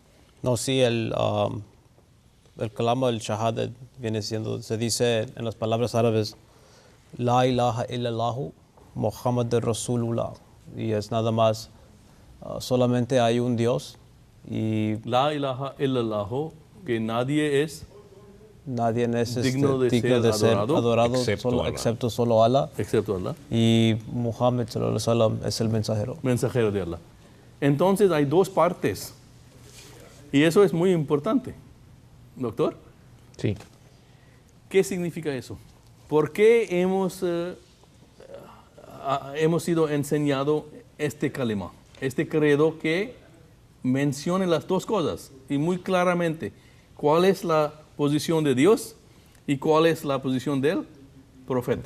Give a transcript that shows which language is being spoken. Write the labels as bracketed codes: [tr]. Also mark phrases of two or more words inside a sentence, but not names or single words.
[es] No, sí, el kalama, el shahadat, viene siendo, se dice en las palabras árabes, [ar] لا إله إلا الله محمد رسول الله. [es] Y es nada más, solamente hay un Dios y [ar] لا إله إلا الله, [es] que nadie es nadie es digno de ser adorado excepto solo Allah. Excepto Allah. Y Muhammad [ar] صلى الله عليه وسلم [es] es el mensajero. Mensajero de Allah. Entonces hay dos partes. Y eso es muy importante. Doctor, Sí. ¿qué significa eso? ¿Por qué hemos sido enseñado este kalima, este credo que menciona las dos cosas y muy claramente cuál es la posición de Dios y cuál es la posición del profeta?